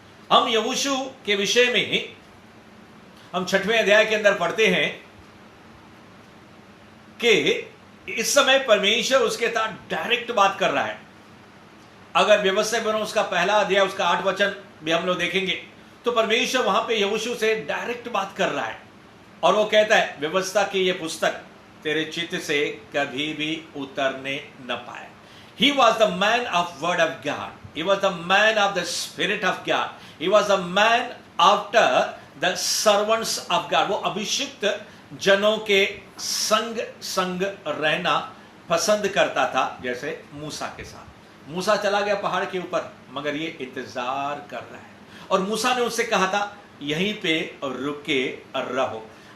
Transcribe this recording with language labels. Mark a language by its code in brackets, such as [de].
[hi] हम यहोशू के विषय में हम 6वें अध्याय के अंदर पढ़ते हैं कि इस समय परमेश्वर उसके साथ डायरेक्ट बात कर रहा है। अगर व्यवस्था बनो उसका पहला अध्याय, उसका 8 वचन भी हम लोग देखेंगे, तो परमेश्वर वहां पे यहोशू से डायरेक्ट बात कर रहा है, और वो कहता है, व्यवस्था की ये पुस्तक तेरे चित्त से कभी भी उतरने न पाए। [en] He was the man of word of God. He was the man of the spirit of God. He was a man after the servants of God. [hi] वो अभिषिक्त जनों के संग रहना पसंद करता था, जैसे मूसा के साथ। मूसा चला गया पहाड़ के ऊपर, मगर ये इंतजार कर रहा है, और मूसा ने उससे कहा था यहीं पे रुके रहो।